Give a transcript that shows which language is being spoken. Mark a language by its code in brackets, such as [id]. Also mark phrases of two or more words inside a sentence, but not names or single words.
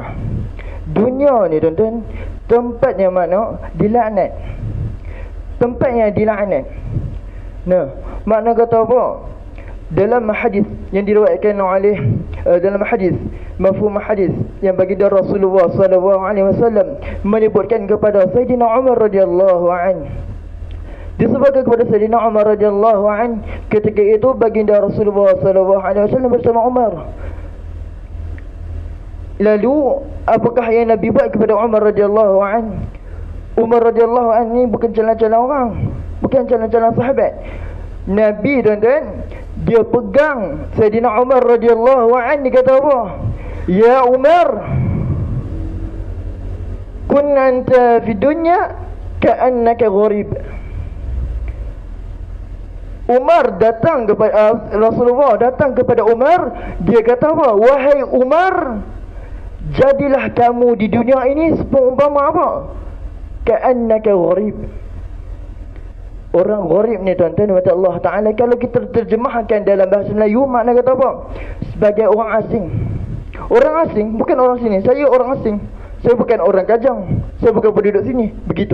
[ms] Dunia ni tuan-tuan tempat yang mana dilaknat. Tempat yang dilaknat. Nah, makna kata apa? Dalam hadis yang diriwayatkan oleh dalam hadis mafhum hadis yang baginda Rasulullah [ar] صلى الله عليه وسلم [ms] menyebutkan kepada Sayyidina Umar [ar] رضي الله عنه, [ms] disebutkan kepada Sayyidina Umar [ar] رضي الله عنه, [ms] ketika itu baginda Rasulullah [ar] صلى الله عليه وسلم [ms] bersama Umar. Lalu apakah yang Nabi buat kepada Umar [ar] رضي الله عنه? [ms] Umar [ar] رضي الله عنه [ms] ni bukan calon-calon orang, bukan calon-calon sahabat. Nabi tuan-tuan, dia pegang Sayyidina Umar [ar] رضي الله عنه, [ms] dia kata apa? [ar] يا عمر، كن أنت في الدنيا كأنك غريب. [ms] Umar datang kepada Rasulullah datang kepada Umar, dia kata apa? Wahai Umar, jadilah kamu di dunia ini seumpama apa? [ar] كأنك غريب. [ms] Orang gharib ni tuan-tuan kata Allah Taala, kalau kita terjemahkan dalam bahasa Melayu, makna kata apa? Sebagai orang asing. Orang asing, bukan orang sini. Saya orang asing. Saya bukan orang Kajang. Saya bukan penduduk sini. Begitu.